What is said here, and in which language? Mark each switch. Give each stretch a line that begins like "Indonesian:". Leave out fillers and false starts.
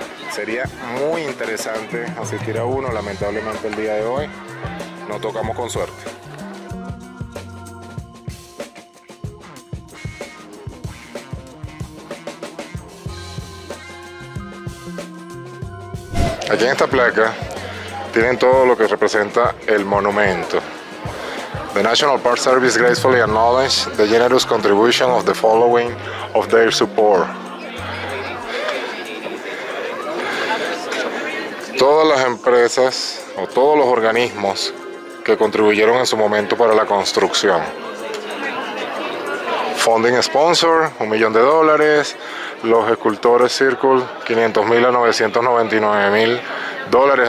Spanish: Sería muy interesante asistir a uno. Lamentablemente el día de hoy no tocamos con suerte. Aquí en esta placa tienen todo lo que representa el monumento.
English: The National Park Service gracefully acknowledges the generous contribution of the following of their support.
Spanish: Todas las empresas o todos los organismos que contribuyeron en su momento para la construcción.
English: Funding sponsor,
Spanish: $1 millón. Los escultores Circle, $500,000 a $999,000.